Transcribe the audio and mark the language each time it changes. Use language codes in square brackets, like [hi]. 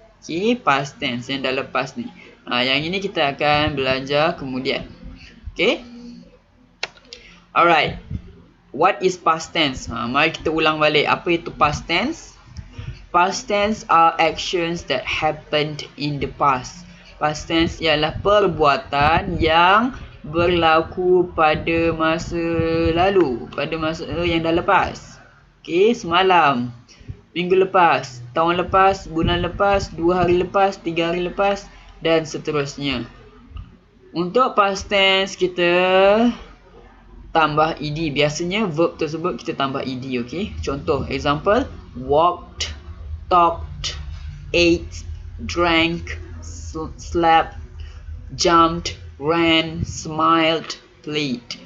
[ms] Okay, past tense yang dah lepas ni. Yang ini kita akan belajar kemudian. Okay. Alright. [en] What is past tense? [ms] Mari kita ulang balik. Apa itu past tense? [en] Past tense are actions that happened in the past. [ms] Past tense ialah perbuatan yang berlaku pada masa lalu, pada masa yang dah lepas. Okay, semalam, minggu lepas, tahun lepas, bulan lepas, 2 hari lepas, 3 hari lepas, dan seterusnya. Untuk past tense kita tambah ed. Biasanya verb tersebut kita tambah ed. [en] Okay, contoh, example, walked, talked, ate, drank, slept, jumped, ran, smiled, played.